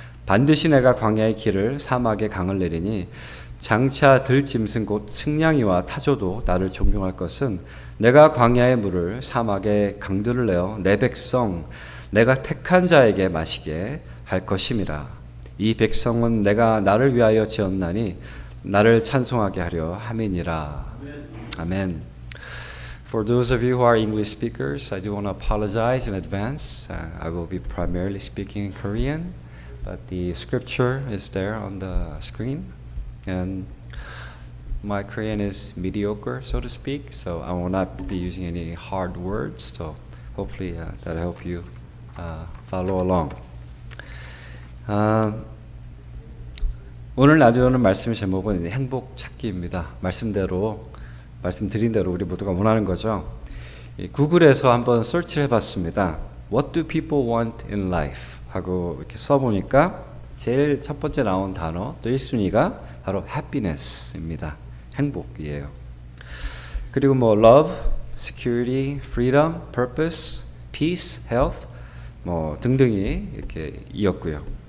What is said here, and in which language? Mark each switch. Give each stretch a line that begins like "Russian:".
Korean: 반드시 내가 광야의 길을 사막의 강을 내리니 장차 들짐승 곧 승냥이와 타조도 나를 존경할 것은 내가 광야의 물을 사막의 강들을 내어 내 백성 내가 택한 자에게 마시게 할 것임이라. 이 백성은 내가 나를 위하여 지었나니 나를 찬송하게 하려 함이니라. 아멘.
English: For those of you who are English speakers, I do want to apologize in advance. I will be primarily speaking in Korean, but the scripture is there on the screen. And my Korean is mediocre, so to speak, so I will not be using any hard words, so hopefully that'll help you follow along.
Korean: 오늘 나누는 말씀 제목은 행복 찾기입니다. 말씀드린 대로 우리 모두가 원하는 거죠. 구글에서 한번 설치를 해봤습니다.
English: What do people want in life?
Korean: 하고 이렇게 써보니까 제일 첫 번째 나온 단어, 또 1순위가 바로 happiness입니다. 행복이에요. 그리고 뭐 love, security, freedom, purpose, peace, health 뭐 등등이 이렇게 이었고요.